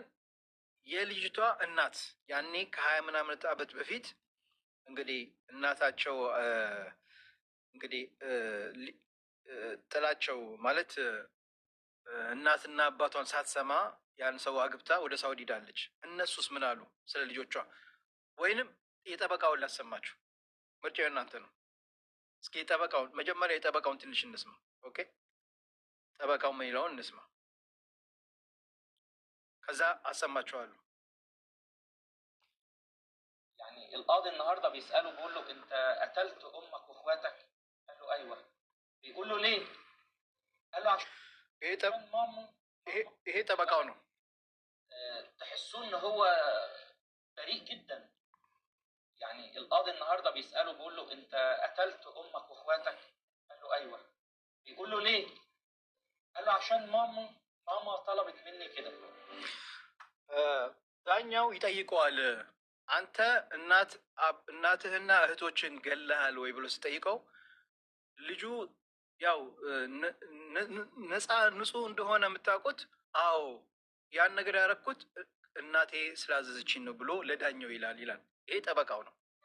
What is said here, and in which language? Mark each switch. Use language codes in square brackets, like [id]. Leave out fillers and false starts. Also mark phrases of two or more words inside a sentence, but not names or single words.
[am] የልጅቷ እናት ያኔ ከ20 ምናምን ዓመት በፊት እንግዲህ እናታቸው እንግዲህ ጥላቸው ማለት እናትና አባቷን ሳትሰማ ያን ሰው አግብታ ወደ ሳውዲ ሄዳለች። እነሱስ ምን አሉ ስለ ልጆቿ? ወይንም የጠበቃውን ላሰማችሁ፣ ምርጫው እናንተ ነው። እስኪ የጠበቃውን መጀመሪያ የጠበቃውን ትንሽ እንስማ። ኦኬ፣ ጠበቃው ምን ይለውን እንስማ፣ ከዛ አሰማችኋለሁ። [ar] يعني القاضي النهارده بيسأله بيقول له انت قتلت امك واخواتك؟ قال له ايوه. بيقول له ليه؟ قال له عشان ماما. [am] ይሄ ጠበቃው ነው። [ar] تحسوه ان هو بريء جدا. يعني القاضي النهارده بيسأله بيقول له انت قتلت امك واخواتك؟ قال له ايوه. بيقول له ليه؟ قال له عشان ماما طلبت مني كده. [am] ዳኛው ይጠይቀዋል። አንተ እናትህና እህቶችን ገለሃል ወይ ብሎ ሲጠይቀው ልጁ ያው ነፃ ንጹህ እንደሆነ የምታውቁት፣ አዎ ያን ነገር ያደረኩት እናቴ ስላዘዘችኝ ነው ብሎ ለዳኛው ይላል። ይሄ ጠበቃው ነው።